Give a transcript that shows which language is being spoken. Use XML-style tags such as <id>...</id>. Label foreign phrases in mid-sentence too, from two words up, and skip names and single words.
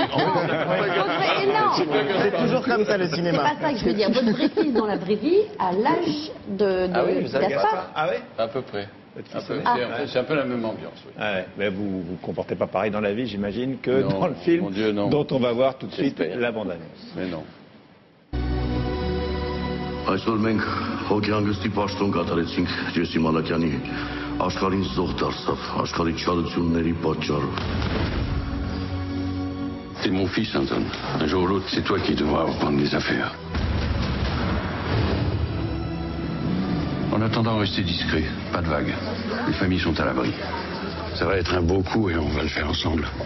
<fr>C'est toujours comme ça le C'est cinéma. pas ça que je veux dire. Votre vrai fils dans la vraie vie, à l'âge de Gaspard? Ah ouais? À peu près. C'est un peu la même ambiance, oui. Ah ouais, mais vous vous comportez pas pareil dans la vie, j'imagine, que Non, dans le film mon Dieu, non. dont on va voir tout de suite J'espère. la bande-annonce. Mais non.</fr> <hy>Այսօր մենք հոգեհանգստի պաշտոն կատարեցինք Ջեսի Մալաքյանի աշխարհին զոհ դարձավ աշխարհի չարությունների պատճառով.</hy> <fr>C'est mon fils, Anton. Un jour ou l'autre, c'est toi qui devras reprendre les affaires. En attendant, restez discret. Pas de vagues. Les familles sont à l'abri. Ça va être un beau coup et on va le faire ensemble.</fr>